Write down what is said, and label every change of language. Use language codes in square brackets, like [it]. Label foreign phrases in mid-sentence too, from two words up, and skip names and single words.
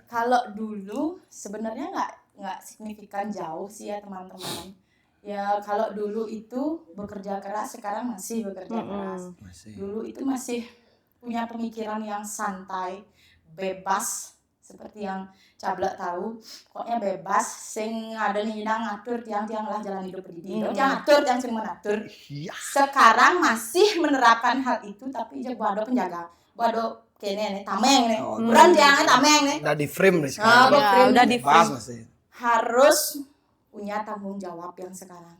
[id] Kalau dulu sebenarnya nggak signifikan jauh sih ya teman-teman. Ya kalau dulu itu bekerja keras, sekarang masih bekerja keras. Masih. Dulu itu masih punya pemikiran yang santai, bebas, seperti yang Cablak tahu, pokoknya bebas, [ban] sing ada [id] nih ngatur tiang-tiang lah jalan hidup pendidik. Yang ngatur, yang sering mengatur. Iya. Sekarang masih menerapkan hal itu, tapi aja gua ada penjaga, gua ada kene nih tameng nih, bukan tiangnya tameng nih. Udah di frame nih Ah, sekarang. Ya, udah di Bebas masih. Harus punya tanggung jawab yang sekarang.